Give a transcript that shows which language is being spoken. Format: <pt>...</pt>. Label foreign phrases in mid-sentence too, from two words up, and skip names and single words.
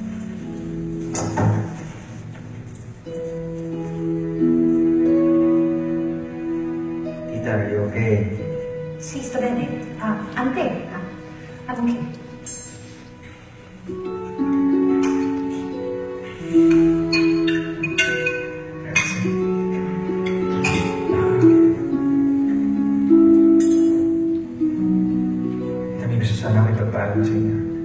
<en>Tita, are you okay?</en> <it>Sì, sto bene. Anche?</it> <en>I'm okay.</en> <tl>Kami gusto sana ako ipagpaalam sa inyo.</tl>